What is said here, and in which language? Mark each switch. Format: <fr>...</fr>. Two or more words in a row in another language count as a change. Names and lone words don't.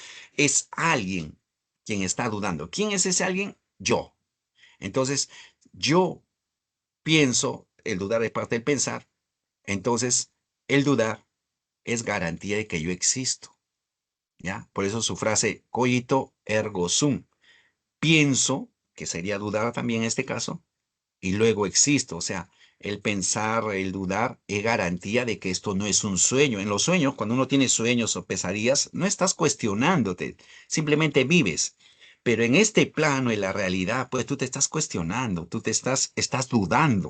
<es>Es alguien quien está dudando. ¿Quién es ese alguien? Yo. Entonces, yo pienso, el dudar es parte del pensar, entonces el dudar es garantía de que yo existo. ¿Ya? Por eso su frase</es> <la>cogito ergo sum.</la> <es>Pienso, que sería dudar también en este caso, y luego existo. O sea, el pensar, el dudar es garantía de que esto no es un sueño. En los sueños, cuando uno tiene sueños o pesadillas, no estás cuestionándote, simplemente vives. Pero en este plano, en la realidad, pues tú te estás cuestionando, estás dudando.</es>